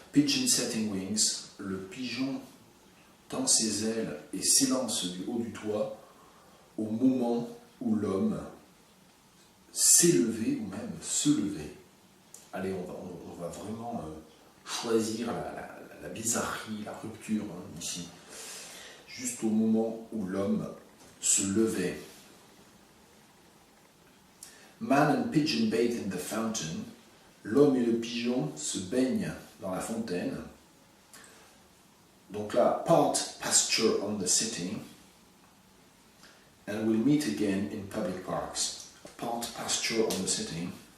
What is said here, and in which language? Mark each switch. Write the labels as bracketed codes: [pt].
[en] Pigeon setting wings, [fr] le pigeon tend ses ailes et s'élance du haut du toit au moment où l'homme s'est levé ou même se lever. Allez, on va vraiment choisir la bizarrerie, la rupture ici. Juste au moment où l'homme se levait. [en] Man and pigeon bathe in the fountain. [fr] L'homme et le pigeon se baignent dans la fontaine. Donc là, [en] part pasture on the city. And we'll meet again in public parks. Part pasture on the city.